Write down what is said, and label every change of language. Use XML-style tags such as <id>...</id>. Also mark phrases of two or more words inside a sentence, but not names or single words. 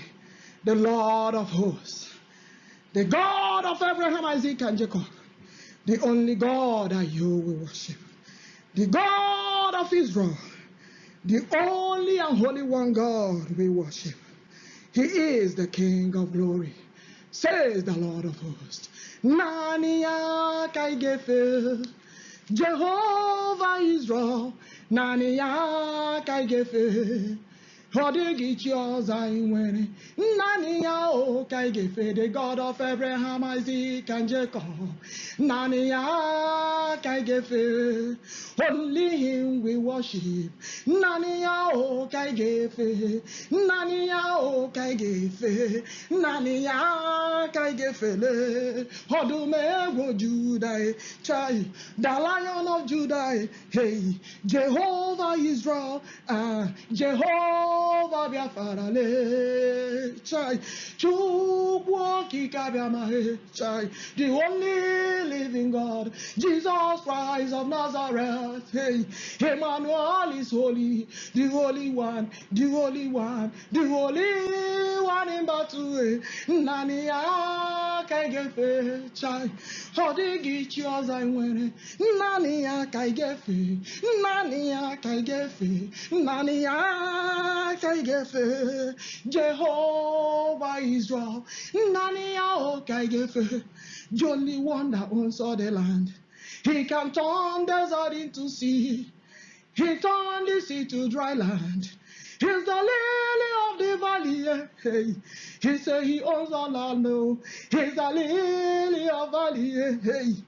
<en>The Lord of hosts, the God of Abraham, Isaac, and Jacob, the only God that you will worship, the God of Israel, the only and holy one God we worship. He is the King of glory, says the Lord of hosts.</en> <ig>Nani ya ka ị ga-efe, Jehovah Israel, nani ya ka ị ga-efe. Ọ dịghị chi ọzọ anyị nwere, naanị ya o ka ị ga-efe,</ig> <en>the God of Abraham, Isaac, and Jacob.</en> <ig>Naanị ya ka ị ga-efe,</ig> <en>only him we worship.</en> <ig>Naanị ya o ka ị ga-efe, naanị ya o ka ị ga-efe, naanị ya ka ị ga-efele. Odumegwu Judah, chai,</ig> <en>the Lion of Judah,</en> <ig>hey, Jehovah Israel, Jehovah Biafra le, chai, CHUKWU OKIKE ABIAMA, chai,</ig> <en>the only living God, Jesus Christ of Nazareth, hey, Emmanuel is holy, the Holy One, the Holy One, the Holy One in battle,</en> <ig>nani ya ka ị ga-efe, chai, ọ dịghị chi ọzọ anyị nwere, nani ya ka ị ga-efe, nani ya ka ị ga-efe, nani ya ka ị ga-efe, Jehovah Israel, nani ya o ka ị ga-efe,</ig> <en>the only one that owns all the land. He can turn desert into sea, he turned the sea to dry land. He's the lily of the valley. Hey. He said he owns all land. No. He's the lily of the valley.</en>